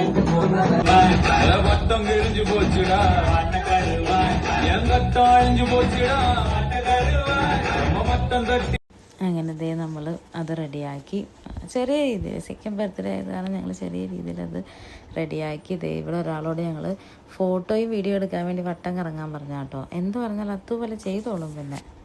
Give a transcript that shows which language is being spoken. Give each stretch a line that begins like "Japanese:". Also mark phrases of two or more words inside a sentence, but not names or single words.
Tamil: மொத்தம் கிழிஞ்சு போச்சுடா எங்கத்தம் அழிஞ்சு போச்சுடா மொத்தம் தட்டி.
Malayalam: അങ്ങനെ ദേ നമ്മൾ അത് റെഡിയാക്കി. ചെറിയ രീതിയിൽ
English: second birthday
Malayalam: ആയത് കാരണം ഞങ്ങൾ ചെറിയ രീതിയിൽ അത് റെഡിയാക്കി. ദേ ഇവിടെ ഒരാളോട് ഞങ്ങൾ ഫോട്ടോയും വീഡിയോ എടുക്കാൻ വേണ്ടി വട്ടം കറങ്ങാൻ പറഞ്ഞ കേട്ടോ. എന്ത് പറഞ്ഞാൽ അതുപോലെ ചെയ്തോളും. പിന്നെ